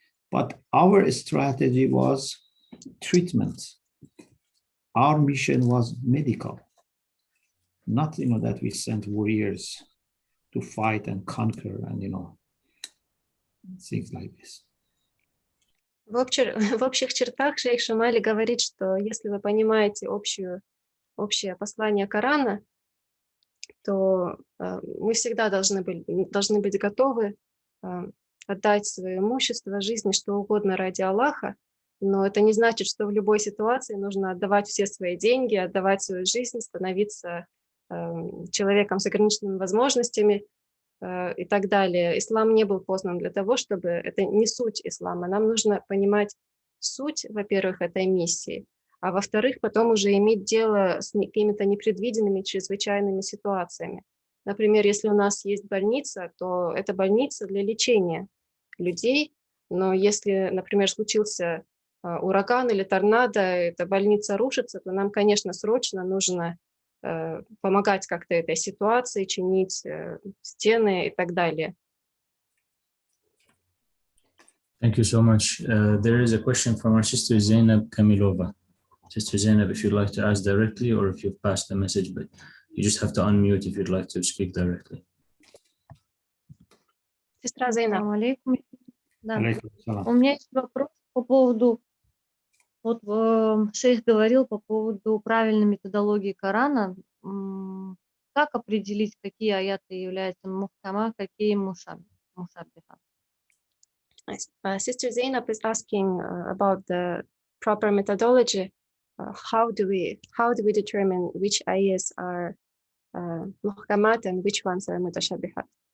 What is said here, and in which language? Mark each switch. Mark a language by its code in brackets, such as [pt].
[en] But our strategy was treatment. Our mission was medical, not that we sent warriors to fight and conquer and things like this. [ru] В общих чертах шейх Шамали говорит, что если вы понимаете общее послание Корана, то мы всегда должны быть готовы отдать свое имущество, жизнь, что угодно ради Аллаха, но это не значит, что в любой ситуации нужно отдавать все свои деньги, отдавать свою жизнь, становиться человеком с ограниченными возможностями и так далее. Ислам не был познан для того, чтобы... Это не суть ислама. Нам нужно понимать суть, во-первых, этой миссии, а во-вторых, потом уже иметь дело с какими-то непредвиденными, чрезвычайными ситуациями. Например, если у нас есть больница, то это больница для лечения людей, но если, например, случился ураган или торнадо, эта больница рушится, то нам, конечно, срочно нужно помогать как-то этой ситуации, чинить стены и так далее. [en] Thank you so much. There is a question from our sister Zainab Kamilova. Sister Zainab, if you'd like to ask directly or if you've passed the message, but you just have to unmute if you'd like to speak directly. [ru] Сестра Зайнаб. Да. У меня есть вопрос по поводу, вот шейх говорил по поводу правильной методологии Корана. Как определить, какие аяты являются мухкама, какие мушаббиха? [en] Sister Zainab is asking about the proper methodology. How do we determine which ayahs are muhkamat and which ones are mutashabihat?